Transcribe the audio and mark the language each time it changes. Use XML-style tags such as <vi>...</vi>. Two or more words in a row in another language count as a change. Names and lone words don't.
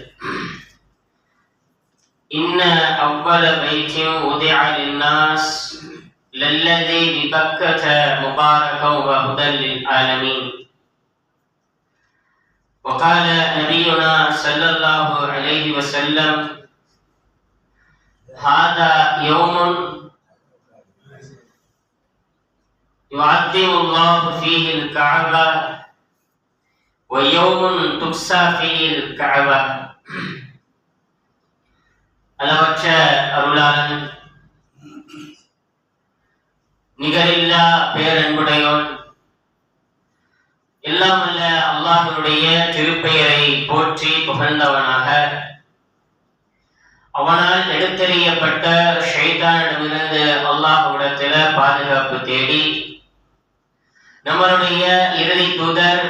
<ar>إن أول بيت وضع للناس للذي ببكة مباركا وهدى للعالمين وقال نبينا صلى الله عليه وسلم هذا يوم يعظم الله فيه الكعبة ويوم تكسى فيه الكعبة</ar> <ta>அளவற்ற அருளாளன் நிகரில்லா பேரன்புடையோன் எல்லாம் அல்ல அல்லாஹ்வுடைய திருப்பெயரை போற்றி புகழ்ந்தவனாக அவனால் எடுத்தறியப்பட்ட ஷைத்தானிடமிருந்து அல்லாஹ்விடத்தில பாதுகாப்பு தேடி நம்மளுடைய இறுதி தூதர்</ta>